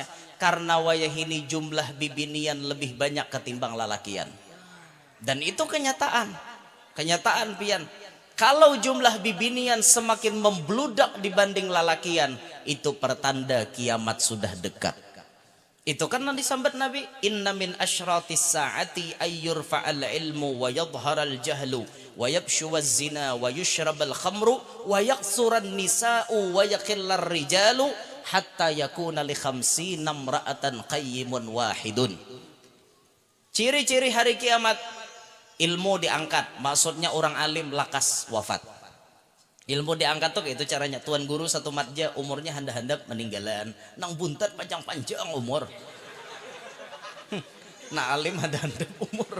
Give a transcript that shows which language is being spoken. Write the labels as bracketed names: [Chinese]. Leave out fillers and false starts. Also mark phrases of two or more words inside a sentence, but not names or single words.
[Banjar] Karena wayah ini jumlah bibinian lebih banyak ketimbang lalakian. Dan itu kenyataan. Kenyataan pian. Kalau jumlah bibinian semakin membludak dibanding lalakian, itu pertanda kiamat sudah dekat. Itu kan yang disambat Nabi, [Arabic] إن من أشراط الساعة أن يرفع العلم ويظهر الجهل ويفشو الزنا ويشرب الخمر ويكثر النساء ويقل الرجال حتى يكون لخمسين امرأة قيم واحد. [Banjar] Ciri-ciri hari kiamat, ilmu diangkat, maksudnya orang alim lakas wafat. Ilmu diangkat tuh itu caranya. Tuan guru satu madja umurnya handap-handap meninggalan. Nang buntat panjang-panjang umur. Nah alim handap-handap umur.